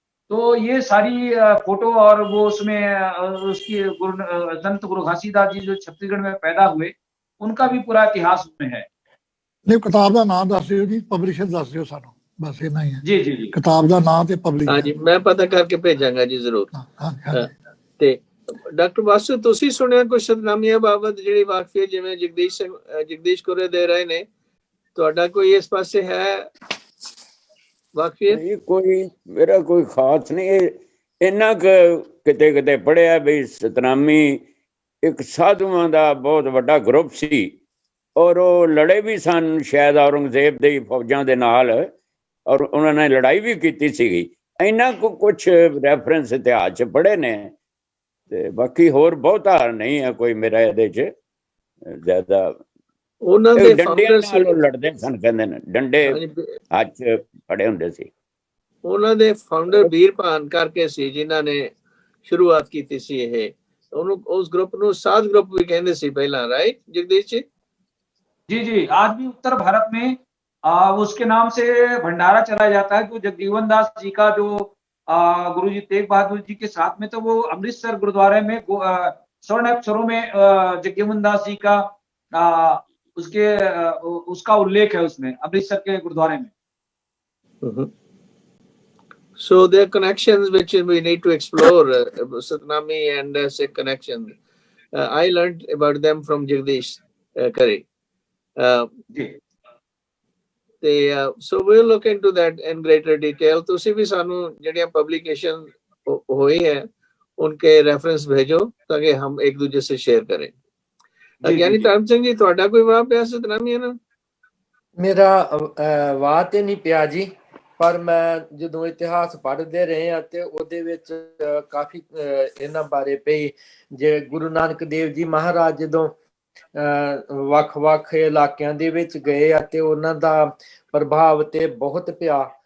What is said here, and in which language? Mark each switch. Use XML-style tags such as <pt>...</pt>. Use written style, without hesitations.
<hi>तो ये सारी फोटो और वो उसमें उसकी संत गुरु घासीदास जी जो छत्तीसगढ़ में पैदा हुए, उनका भी पूरा इतिहास उसमें है।</hi> <pa>नहीं, किताब का नाम दस दियो जी, पब्लिशर दस दियो सानू, बस इतना ही है। जी जी जी, किताब का नाम ते पब्लिशर। हाँ जी, मैं पता करके भेजांगा जी जरूर। ਤੇ ਡਾਕਟਰ ਵਾਸੂ, ਤੁਸੀਂ ਸੁਣਿਆ ਕੁਝ ਸਤਨਾਮੀਆਂ ਬਾਬਤ ਜਿਹੜੀ ਵਾਕਫੀ ਜਿਵੇਂ ਜਗਦੀਸ਼ ਕੁਰੇ ਦੇ ਰਹੇ ਨੇ, ਤੁਹਾਡਾ ਕੋਈ ਇਸ ਪਾਸੇ ਹੈ ਵਾਕਫੀ? ਨਹੀਂ, ਕੋਈ ਮੇਰਾ ਕੋਈ ਖਾਸ ਨਹੀਂ। ਇੰਨਾ ਕਿਤੇ ਕਿਤੇ ਪੜਿਆ ਵੀ ਸਤਨਾਮੀ ਇੱਕ ਸਾਧੂਆਂ ਦਾ ਬਹੁਤ ਵੱਡਾ ਗਰੁੱਪ ਸੀ ਔਰ ਉਹ ਲੜੇ ਵੀ ਸਨ ਸ਼ਾਇਦ ਔਰੰਗਜ਼ੇਬ ਦੀ ਫੌਜਾਂ ਦੇ ਨਾਲ, ਔਰ ਉਹਨਾਂ ਨੇ ਲੜਾਈ ਵੀ ਕੀਤੀ ਸੀਗੀ। ਇੰਨਾ ਕੁਛ ਰੈਫਰੈਂਸ ਇਤਿਹਾਸ 'ਚ ਪੜ੍ਹੇ ਨੇ, ਤੇ ਬਾਕੀ ਹੋਰ ਬਹੁਤਾ ਨਹੀਂ ਹੈ ਕੋਈ ਮੇਰਾ ਇਹਦੇ 'ਚ ਜ਼ਿਆਦਾ। ਉਹਨਾਂ ਦੇ ਡੰਡਿਆਂ ਨਾਲ ਲੜਦੇ ਸਨ, ਕਹਿੰਦੇ ਨੇ ਡੰਡੇ ਹੱਥ ਫੜੇ ਹੁੰਦੇ ਸੀ। ਉਹਨਾਂ ਦੇ ਫਾਊਂਡਰ ਵੀਰਪਾਨ ਕਰਕੇ ਸੀ ਜਿਨ੍ਹਾਂ ਨੇ ਸ਼ੁਰੂਆਤ ਕੀਤੀ ਸੀ ਇਹ। ਉਹਨੂੰ ਉਸ ਗਰੁੱਪ ਨੂੰ ਸਾਧ ਗਰੁੱਪ ਵੀ ਕਹਿੰਦੇ ਸੀ ਪਹਿਲਾਂ, ਰਾइट जगदीश जी?</pa> <hi>जी जी, आज भी उत्तर भारत में उसके नाम से भंडारा चलाया जाता है। जो जगजीवन दास जी का जो गुरु जी तेग बहादुर जी के साथ में, तो वो अमृतसर गुरुद्वारे में स्वर्ण अक्षरों में जगजीवन दास जी का उसका उल्लेख है उसमें, अमृतसर के गुरुद्वारे में।</hi> <en>So there are connections which we need to explore, Satnami and Sikh connections. I learned about them from Jagdish Kare. So we'll look into that in greater detail.</en> <pa>ਤੁਸੀਂ ਵੀ ਸਾਨੂੰ ਜਿਹੜੀਆਂ</pa> <hi>पब्लिकेशन हुई है उनके रेफरेंस भेजो ताकि हम एक दूसरे से शेयर करें।</hi> <pa>ज्ञानी धर्म सिंह जी, ਤੁਹਾਡਾ ਕੋਈ ਵਾਹ ਪਿਆ ਸਤਨਾਮੀ ਨਾਲ? ਮੇਰਾ ਵਾਹ ਤੇ ਨਹੀਂ ਪਿਆ ਜੀ, ਪਰ ਮੈਂ ਜਦੋਂ ਇਤਿਹਾਸ ਪੜ੍ਹਦੇ ਰਹੇ ਆ ਤੇ ਉਹਦੇ ਵਿੱਚ ਕਾਫੀ ਇਹਨਾਂ ਬਾਰੇ ਪਈ। ਜੇ ਗੁਰੂ ਨਾਨਕ ਦੇਵ ਜੀ ਮਹਾਰਾਜ ਜਦੋਂ ਵੱਖ-ਵੱਖ ਇਲਾਕਿਆਂ ਦੇ ਵਿੱਚ ਗਏ ਆ ਤੇ ਉਹਨਾਂ ਦਾ ਪ੍ਰਭਾਵ ਤੇ ਬਹੁਤ ਪਿਆ।</pa>